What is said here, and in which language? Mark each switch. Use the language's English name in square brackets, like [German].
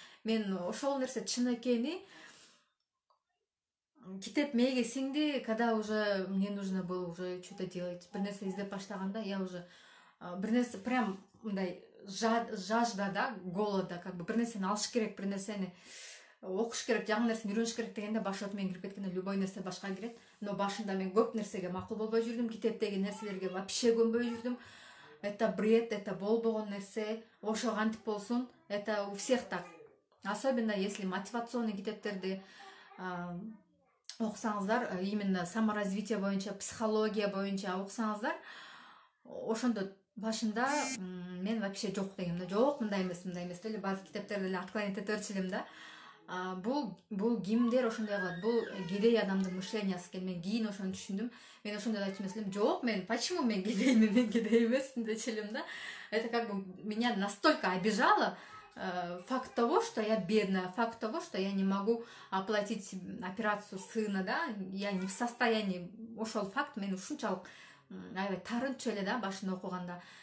[Kyrgyz] Мен ошол нерсе чын экени китеп мээге сиңди, [Russian] когда уже мне нужно было уже что-то делать, [Kyrgyz] бир нерсе издеп баштаганда, я уже бир нерсе прям мындай жажда да, голода, как бы бир нерсени алыш керек, бир нерсени окуш керек, жаңы нерсени үйрөнүш керек дегенде башыма мен кирип кеткенде любой нерсе башка кирет. Но башында мен көп нерсеге макул болбой жүрдүм, китептеги нерселерге вообще көнбөй жүрдүм. [Russian] Это бред, [Kyrgyz] это болбогон нерсе, ошо кантип болсун, [Russian] это у всех так. [Kyrgyz] Особенно если мотивационный китептерди окусаңыздар, именно саморазвитие боюнча, психология боюнча окусаңыздар, ошондо башында мен вообще жок дегем да, жок мындай эмес деп эле баардык китептерди эле отклонить эте берчү элем да. Бул кимдер ошондой кылат, бул кедей адамдын мышлениясы экен. Мен кийин ошону түшүндүм. Мен ошондой айтчу эмес элем, жок мен почему мен кедеймин, мен кедей эмесмин дечү элем да. [Russian] Это как бы меня настолько обижало факт того, что я бедная, факт того, что я не могу оплатить операцию сына, да, я не в состоянии, [Kyrgyz] ошол факт мен ушунчалык аябай тарынчу эле да башында окуганда.